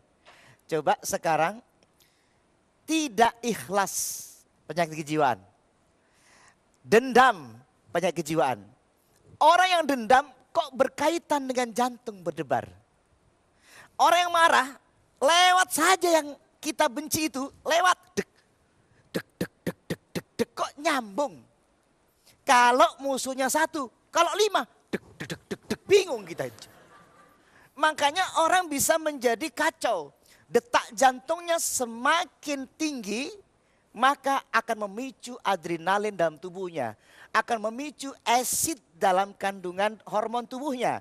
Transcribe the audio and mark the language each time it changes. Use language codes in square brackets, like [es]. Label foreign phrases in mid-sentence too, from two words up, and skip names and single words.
[id] Coba sekarang tidak ikhlas penyakit kejiwaan. Dendam penyakit kejiwaan. Orang yang dendam kok berkaitan dengan jantung berdebar. Orang yang marah lewat saja yang kita benci itu lewat dek dek dek dek dek dek dek kok nyambung. Kalau musuhnya 1, kalau 5 dek dek dek dek dek bingung kita itu. Makanya orang bisa menjadi kacau. Detak jantungnya semakin tinggi, maka akan memicu adrenalin dalam tubuhnya. Akan memicu asid dalam kandungan hormon tubuhnya.